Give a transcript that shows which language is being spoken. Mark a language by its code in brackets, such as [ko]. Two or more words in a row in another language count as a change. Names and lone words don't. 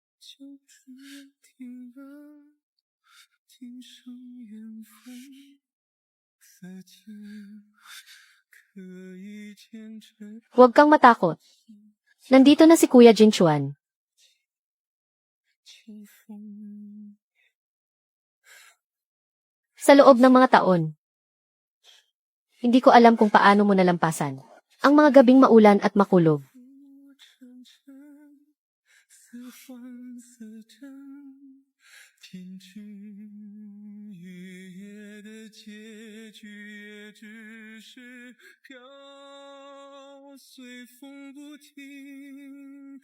[zh] 就这样停了，听声远方，自己可以见证 [tl] Huwag kang matakot. Nandito na si Kuya Jinchuan. [zh] 清风。 [tl] Sa loob ng mga taon, hindi ko alam kung paano mo nalampasan ang mga gabing maulan at makulog. [zh] 沉沉，似幻似真，天真月夜的结局，也只是飘随风不停。